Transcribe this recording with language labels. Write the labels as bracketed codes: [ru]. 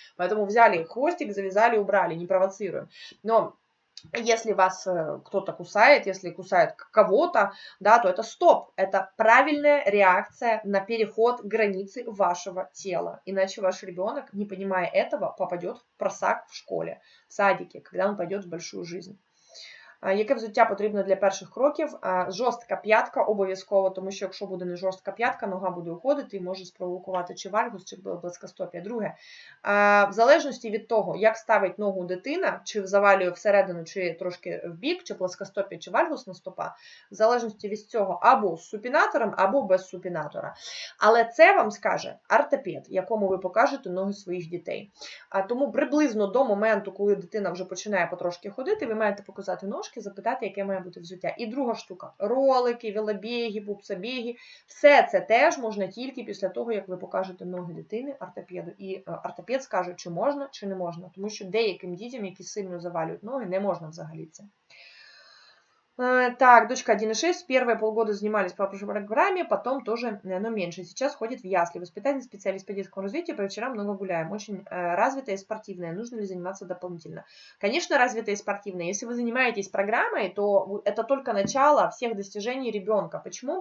[ru] Поэтому взяли хвостик, завязали, убрали, не провоцируем. Но если вас кто-то кусает, если кусает кого-то, да, то это стоп. Это правильная реакция на переход границы вашего тела. Иначе ваш ребенок, не понимая этого, попадет в просак в школе, в садике, когда он пойдет в большую жизнь. [uk] Яке взуття потрібно для перших кроків? Жорстка п'ятка обов'язково, тому що якщо буде не жорстка п'ятка, нога буде уходити і може спровокувати чи вальгус, чи плоскостопія. Друге, в залежності від того, як ставить ногу дитина, чи завалює всередину, чи трошки в бік, чи плоскостопія, чи вальгусна стопа, в залежності від цього або з супінатором, або без супінатора. Але це вам скаже ортопед, якому ви покажете ноги своїх дітей. Тому приблизно до моменту, коли дитина вже починає потрошки ходити, ви маєте показати ножки, запитати, яке має бути взуття. І друга штука. Ролики, велобіги, пупсобіги. Все це теж можна тільки після того, як ви покажете ноги дитини ортопеду. І ортопед скаже, чи можна, чи не можна. Тому що деяким дітям, які сильно завалюють ноги, не можна взагалі це. [ru] Так, дочка 1,6, первые полгода занимались по программе, потом тоже, но меньше. Сейчас ходит в ясли. Воспитательный специалист по детскому развитию, по вечерам много гуляем. Очень развитая и спортивная. Нужно ли заниматься дополнительно? Конечно, развитая и спортивная. Если вы занимаетесь программой, то это только начало всех достижений ребенка. Почему?